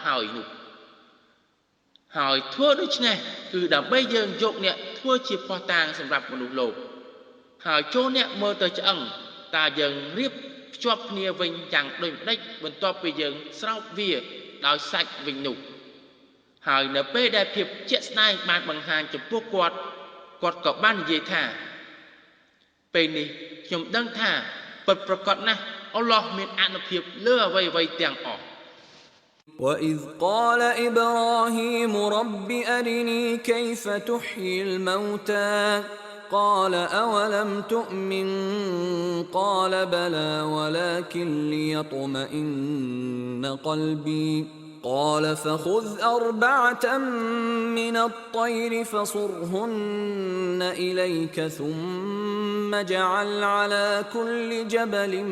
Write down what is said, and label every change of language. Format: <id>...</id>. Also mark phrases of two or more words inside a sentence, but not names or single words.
<km>ហើយនោះហើយធ្វើដូច្នេះគឺដើម្បីយើងយកអ្នកធ្វើជាភស្តុតាងសម្រាប់មនុស្សលោកហើយចូលអ្នកមើលទៅឆ្អឹងតើយើងរៀបភ្ជាប់គ្នាវិញយ៉ាងដូចម្តេចបន្ទាប់ពីយើងស្រោបវាដោយសាច់វិញនោះហើយនៅពេលដែលភាពជាក់ស្ដែងបានបង្ហាញចំពោះគាត់ក៏បាននិយាយថាពេលនេះខ្ញុំដឹងថាពិតប្រាកដណាស់អល់ឡោះមានអានុភាពលើអ្វីៗទាំងអស់</km> <ar>وإذ قال إبراهيم رب أرني كيف تحيي الموتى قال أولم تؤمن قال بلى ولكن ليطمئن قلبي قال فخذ 4 من الطير فصرهن إليك ثم اجعل على كل جبل</ar>